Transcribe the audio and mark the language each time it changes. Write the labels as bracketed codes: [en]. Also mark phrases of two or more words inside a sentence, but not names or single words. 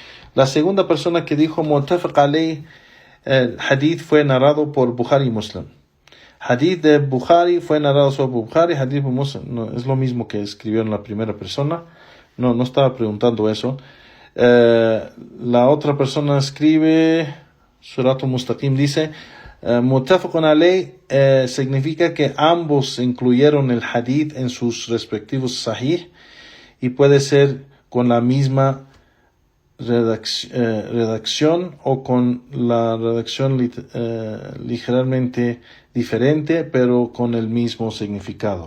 [es] La segunda persona que dijo [ar] متفق عليه, [es] el hadith fue narrado por Bukhari y Muslim. Hadith de Bukhari fue narrado solo por Bukhari, hadith por Muslim. No, es lo mismo que escribió en la primera persona. No estaba preguntando eso. La otra persona escribe, Surat al-Mustaqim dice, [ar] متفق عليه [es] significa que ambos incluyeron el hadith en sus respectivos sahih y puede ser con la misma redacción o con la redacción ligeramente diferente pero con el mismo significado.